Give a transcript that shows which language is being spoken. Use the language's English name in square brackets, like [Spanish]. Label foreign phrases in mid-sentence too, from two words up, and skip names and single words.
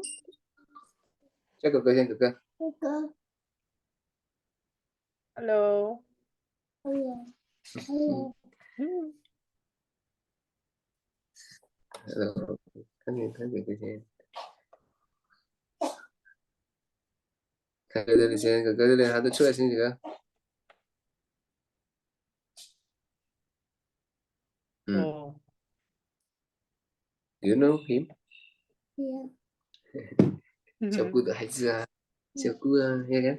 [Indonesian] Saya ke. Halo. Hmm. Kan gitu. [Chinese] 看看这里先，看看这里还得出来先这个， Oh. [English] you know him？ 照 Mhm. [Chinese] 顾的孩子啊，照顾啊， [Indonesian] ya kan？